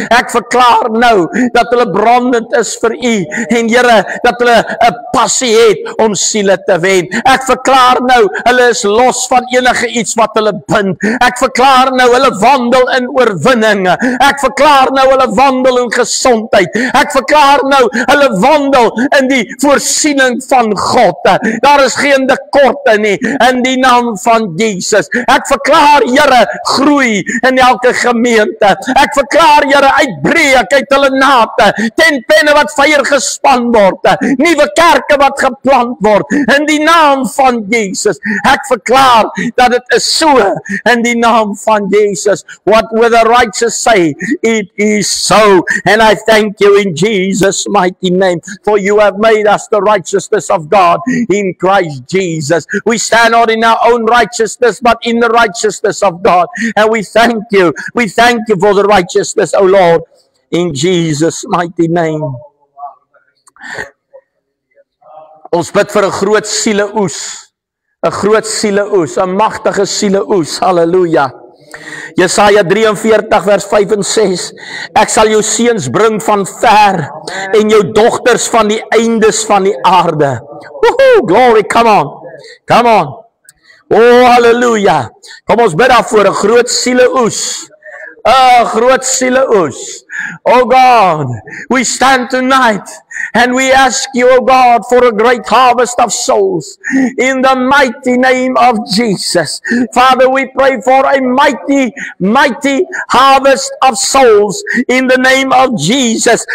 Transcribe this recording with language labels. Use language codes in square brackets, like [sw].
[af] Ek verklaar nou dat hulle brandend is vir U en Here, dat hulle 'n passie het om siele te wen. Ek verklaar nou hulle is los van enige iets wat hulle bind. Ek verklaar nou hulle wandel in oorwinning. Ek verklaar nou hulle wandel in gesondheid. Ek verklaar nou hulle wandel in die voorsiening van God. Daar is geen tekorte nie in die naam van Jesus. Ek verklaar, Here, groei in elke gemeente. Ek verklaar, Here, uitbreek uit hulle nate, tentpenne wat vuur gespan word, nuwe kerke wat geplant word in die naam van Jesus. Ek verklaar dat dit is so in die naam van Jesus. [en] What will the righteous say? It is so. And I thank you in Jesus' mighty name, for you have made us the righteousness of God in Christ Jesus. We stand not in our own righteousness, but in the righteousness of God. And we thank you. We thank you for the righteousness, O Lord, in Jesus' mighty name. [af] Ons bid vir 'n groot sieleoes. 'n groot sieleoes, 'n magtige sieleoes. Halleluja. Jesaja 43 vers 5 en 6. Ek sal jou seuns bring van ver en jou dogters van die eindes van die aarde. [en] Woohoo, glory, come on. Come on. Oh, halleluja. [af] Kom ons bid daarvoor 'n groot sieleoes. 'n groot sieleoes. [en] Oh God, we stand tonight and we ask you, oh God, for a great harvest of souls in the mighty name of Jesus. Father, we pray for a mighty, mighty harvest of souls in the name of Jesus.